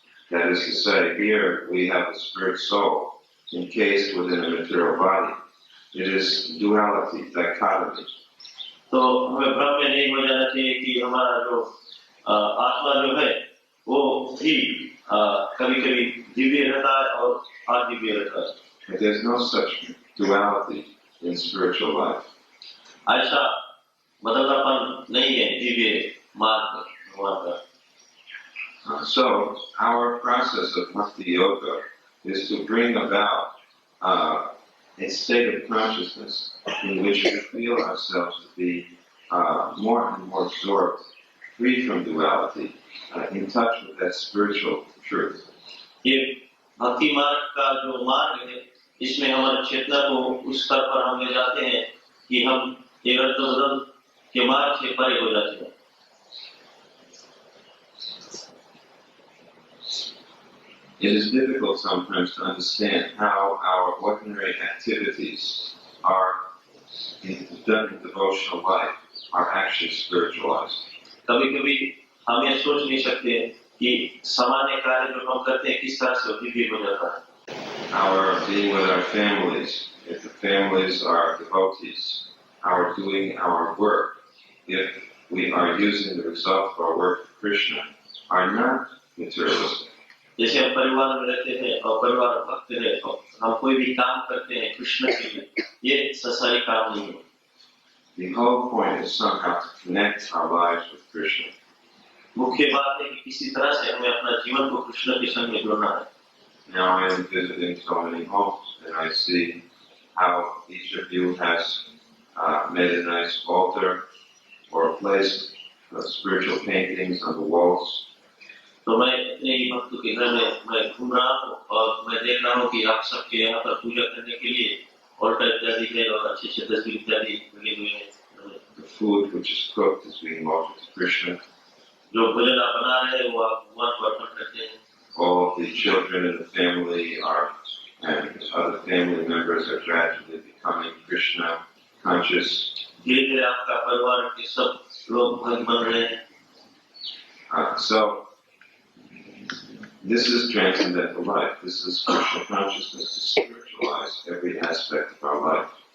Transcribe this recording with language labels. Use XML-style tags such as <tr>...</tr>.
<en>That is to say, here we have the spirit soul encased within a material body. It is duality, dichotomy.</en> <hi>तो हमें भ्रम में नहीं हो जाना चाहिए कि हमारा जो आत्मा जो है वो भी कभी-कभी दिव्य रहता है और अदिव्य रहता है.</hi> <en>But there is no such duality in spiritual life.</en> <hi>ऐसा बदलापन नहीं है दिव्य मार्ग भगवान का.</hi> <en>So our process of Bhakti Yoga is to bring about a state of consciousness in which we feel ourselves to be more and more absorbed, free from duality, in touch with that spiritual truth.</en> <hi>ये भक्ति मार्ग का जो मार्ग है इसमें हमारे चेतना को उस स्तर पर हम ले जाते हैं कि हम ये रद्द-बदल के मार्ग से परे हो जाते हैं।</hi> <en>It is difficult sometimes to understand how our ordinary activities are done in devotional life are actually spiritualized.</en> <hi>कभी-कभी हम ये सोच नहीं सकते कि सामान्य कार्य जो हम करते हैं किस तरह से दिव्य हो जाता है।</hi> <en>Our being with our families, if the families are devotees, our doing our work, if we are using the result of our work for Krishna, are not materialistic.</en> <hi>जैसे हम परिवार में रहते हैं और परिवार भक्त है तो हम कोई भी काम करते हैं कृष्ण के लिए, ये संसारिक काम नहीं है।</hi> <en>The whole point is somehow to connect our lives with Krishna.</en> <hi>मुख्य बात है कि किसी तरह से हमें अपना जीवन को कृष्ण के संग में जोड़ना है।</hi> <en>Now I am visiting so many homes and I see how each of you has made a nice altar or placed spiritual paintings on the walls.</en> <hi>तो मैं अपने ही भक्तों के घर में मैं घूम रहा हूँ और मैं देख रहा हूँ कि आप सबके यहाँ पर पूजा करने के लिए ऑल्टर इत्यादि है और अच्छे तस्वीर इत्यादि लगे हुए हैं।</hi> <en>The food which is cooked is being offered to Krishna.</en> <hi>जो भोजन आप बना रहे हैं वो आप भगवान को अर्पण करते हैं।</hi> <en>All the children in the family and other family members are gradually becoming Krishna conscious.</en> <hi>धीरे-धीरे आपका परिवार के सब लोग भक्त बन रहे हैं।</hi> <en>So this is transcendental life. This is Krishna consciousness to spiritualize every aspect of our life.</en>